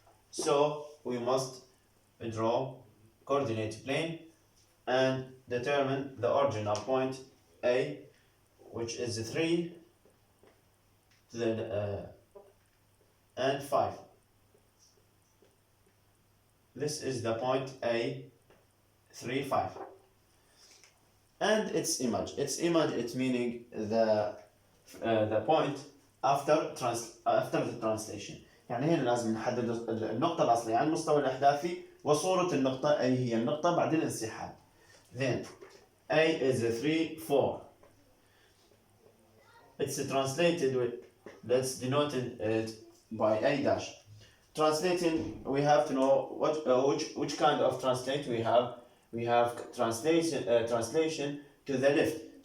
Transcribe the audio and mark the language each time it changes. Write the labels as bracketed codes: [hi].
[en] So we must draw coordinate plane and determine the original point A, which is 3 to the and 5. This is the point A, 3, 5. And its image. It's meaning the point after the translation. [ar] يعني هنا لازم نحدد النقطة الأصلية على المستوى الأحداثي وصورة النقطة أي هي النقطة بعد الانسحاب. [en] Then A is 3, 4. It's translated with, let's denote it by A dash. Translating, we have to know which kind of translate we have. We have translation to the left.